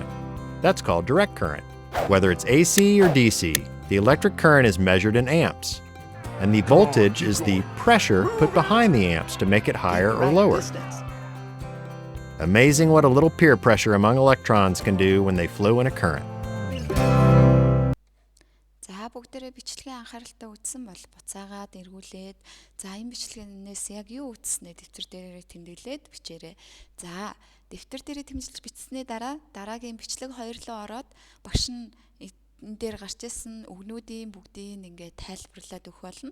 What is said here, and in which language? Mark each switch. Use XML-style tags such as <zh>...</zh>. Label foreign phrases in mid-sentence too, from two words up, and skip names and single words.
<en>That's called direct current. Whether it's AC or DC, the electric current is measured in amps. And the voltage is the pressure put behind the amps to make it higher or lower. Amazing what a little peer pressure among electrons can do when they flow in a current.</en> <mn>Бүгдээрээ бичлэгийн анхааралтай үзсэн бол буцаагаад эргүүлээд энэ бичлэгнээс яг юу үзснээ дэвтэр дээрээ тэмдэглээд бичээрэй. Дэвтэр дээрээ тэмдэглэж бичснээ дараагийн бичлэг 2 руу ороод багш нь энэ дээр гарч ирсэн үгнүүдийн бүгдийг ингээд тайлбарлаад өгөх болно.</mn>